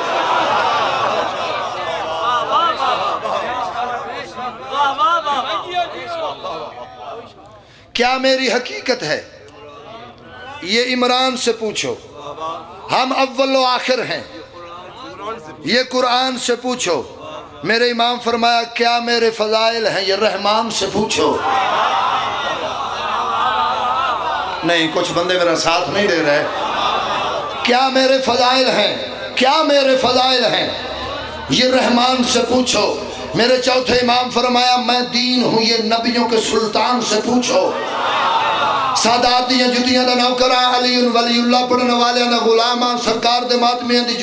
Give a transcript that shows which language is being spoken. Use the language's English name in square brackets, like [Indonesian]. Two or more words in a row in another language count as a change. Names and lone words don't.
[Urdu] کیا میری حقیقت ہے یہ عمران سے پوچھو ہم اول و آخر ہیں یہ قرآن سے پوچھو میرے امام فرمایا کیا میرے فضائل ہیں یہ رحمان سے پوچھو نہیں کچھ بندے میرا ساتھ نہیں دے رہے کیا میرے فضائل ہیں کیا میرے فضائل ہیں یہ رحمان سے پوچھو میرے چوتھے امام فرمایا میں دین ہوں یہ نبیوں کے [Punjabi] سلطان سے پوچھو سادات دیاں جتیاں دا نوکران [Arabic] علی ولی اللہ [Punjabi] پڑھنے والے دا غلامان سرکار دے ماتمیاں دی